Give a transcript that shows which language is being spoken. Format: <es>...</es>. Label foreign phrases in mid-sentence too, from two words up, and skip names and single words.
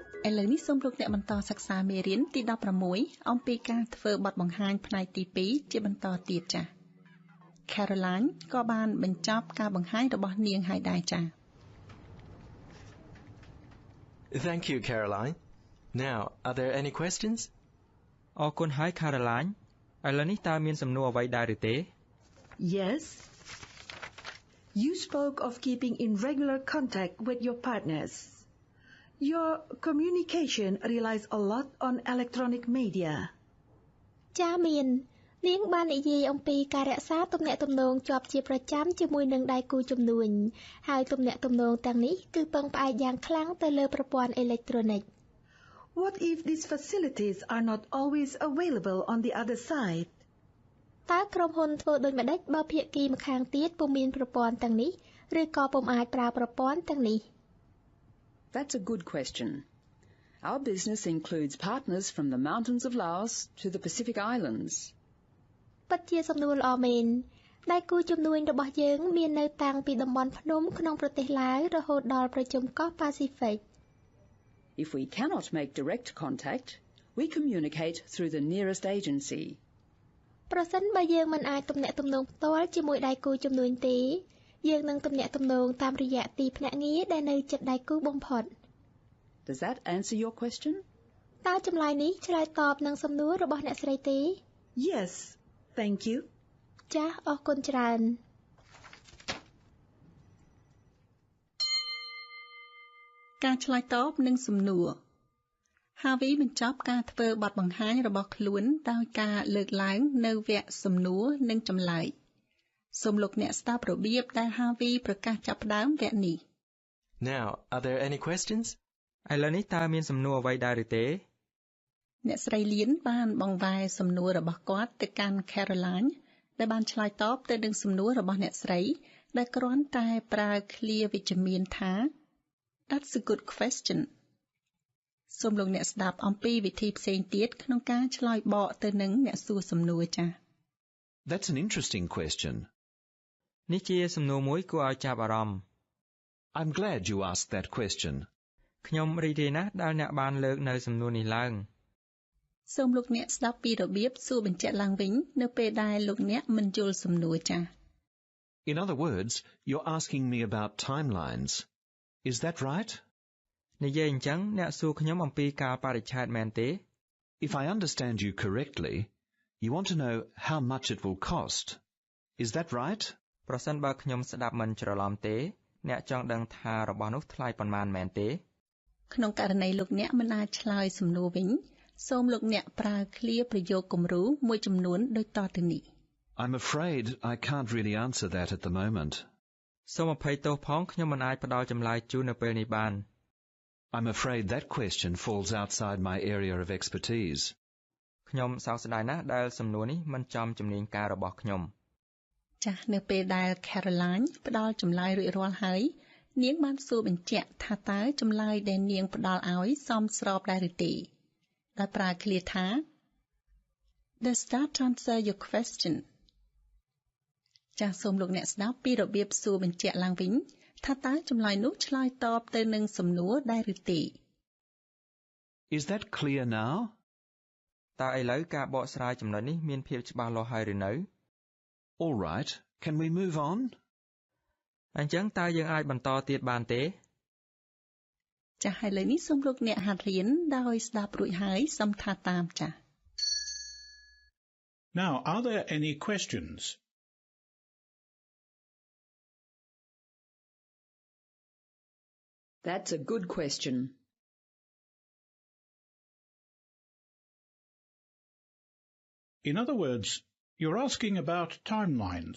<km>ឥឡូវនេះសូមលោកអ្នកបន្តសិក្សាមេរៀនទី16អំពីការធ្វើបទបង្ហាញផ្នែកទី2ជាបន្តទៀតចា៎ Caroline ក៏បានបញ្ចប់ការបង្ហាញរបស់នាងហើយដែរចា៎</km> <en>Thank you, Caroline. Now, are there any questions?</en> <km>អរគុណហើយ Caroline ឥឡូវនេះតើមានសំណួរអ្វីដែរឬទេ</km> <en>Yes. You spoke of keeping in regular contact with your partners. Your communication relies a lot on electronic media.</en> <km>ចាមាននាងបាននិយាយអំពីការរក្សាទំនាក់ទំនងជាប់ជាប្រចាំជាមួយនឹងដៃគូជំនួញហើយទំនាក់ទំនងទាំងនេះគឺពឹងផ្អែកយ៉ាងខ្លាំងទៅលើប្រព័ន្ធអេឡិចត្រូនិក</km> <en>What if these facilities are not always available on the other side?</en> <km>តើក្រុមហ៊ុនធ្វើដូចម្តេចបើភាគីម្ខាងទៀតពុំមានប្រព័ន្ធទាំងនេះឬក៏ពុំអាចប្រើប្រព័ន្ធទាំងនេះ</km> <en>That's a good question. Our business includes partners from the mountains of Laos to the Pacific Islands.</en> <km>ពិតជាសំណួរល្អមែនដៃគូជំនួញរបស់យើងមាននៅតាំងពីតំបន់ភ្នំក្នុងប្រទេសឡាវរហូតដល់ប្រជុំកោះ Pacific.</km> <en>If we cannot make direct contact, we communicate through the nearest agency.</en> <km>ប្រសិនបើយើងមិនអាចទំនាក់ទំនងផ្ទាល់ជាមួយដៃគូជំនួញទេយើងនឹងទំនាក់ទំនងតាមរយៈទីភ្នាក់ងារដែលនៅជិតដៃគូបំផុត</km> <en>Does that answer your question?</en> <km>តើចម្លើយនេះឆ្លើយតបនឹងសំណួររបស់អ្នកស្រីទេ</km> <en>Yes, thank you.</en> <km>ចាសអរគុណច្រើន ការឆ្លើយតបនឹងសំណួរ Harvey បញ្ចប់ការធ្វើបទបង្ហាញរបស់ខ្លួនដោយការលើកឡើងនៅវគ្គសំណួរនិងចម្លើយសូមលោកអ្នកស្ដាប់របៀបដែល Harvey ប្រកាសចាប់ផ្ដើមវគ្គនេះ</km> <en>Now, are there any questions?</en> <km>ឥឡូវនេះតើមានសំណួរអ្វីដែរឬទេ អ្នកស្រីលៀនបានបង្វែរសំណួររបស់គាត់ទៅកាន់ Caroline ដែលបានឆ្លើយតបទៅនឹងសំណួររបស់អ្នកស្រីដែលគ្រាន់តែប្រើឃ្លាវិជ្ជមានថា</km> <en>That's a good question.</en> <km>សូមលោកអ្នកស្ដាប់អំពីវិធីផ្សេងទៀតក្នុងការឆ្លើយបកទៅនឹងអ្នកសួរសំណួរចា៎</km> <en>That's an interesting question.</en> <km>នេះជាសំណួរមួយគួរឲ្យចាប់អារម្មណ៍</km> <en>I'm glad you asked that question.</en> <km>ខ្ញុំរីករាយណាស់ដែលអ្នកបានលើកនៅសំណួរនេះឡើង សូមលោកអ្នកស្ដាប់ពីរបៀបសួរបញ្ជាក់ឡើងវិញនៅពេលដែលលោកអ្នកមិនយល់សំណួរចា៎</km> <en>In other words, you're asking me about timelines. Is that right?</en> <km>និយាយអញ្ចឹងអ្នកសួរខ្ញុំអំពីកាលបរិច្ឆេទមែនទេ</km> <en>If I understand you correctly, you want to know how much it will cost. Is that right?</en> <km>ប្រសិនបើខ្ញុំស្ដាប់មិនច្រឡំទេអ្នកចង់ដឹងថារបស់នោះថ្លៃប៉ុន្មានមែនទេ ក្នុងករណីលោកអ្នកមិនអាចឆ្លើយសំណួរវិញសូមលោកអ្នកប្រើឃ្លាប្រយោគគំរូមួយចំនួនដូចតទៅនេះ</km> <en>I'm afraid I can't really answer that at the moment.</en> <km>សូមអភ័យទោសផងខ្ញុំមិនអាចផ្ដល់ចម្លើយជូននៅពេលនេះបាន</km> <en>I'm afraid that question falls outside my area of expertise.</en> <km>ខ្ញុំសោកស្ដាយណាស់ដែលសំណួរនេះមិនចំជំនាញការរបស់ខ្ញុំ ចាស់នៅពេលដែល Caroline ផ្ដល់ចម្លើយរួចរាល់ហើយនាងបានសួរបញ្ជាក់ថាតើចម្លើយដែលនាងផ្ដល់ឲ្យសមស្របដែរឬទេដោយប្រើឃ្លាថា</km> <en>Does that answer your question</en> <km>ចាស់សូមលោកអ្នកស្ដាប់ពីរបៀបសួរបញ្ជាក់ឡើងវិញថាតើចម្លើយនោះឆ្លើយតបទៅនឹងសំណួរដែរឬទេ</km> <en>Is that clear now?</en> <km>តើឥឡូវការបកស្រាយចំណុចនេះមានភាពច្បាស់លាស់ហើយឬនៅ</km> <en>All right, can we move on?</en> <km>អញ្ចឹងតើយើងអាចបន្តទៀតបានទេ ចាស់ហើយឥឡូវនេះសូមលោកអ្នកហាត់រៀនដោយស្ដាប់រួចហើយសូមថាតាមចាស់</km> <en>Now, are there any questions? That's a good question. In other words, you're asking about timelines.</en>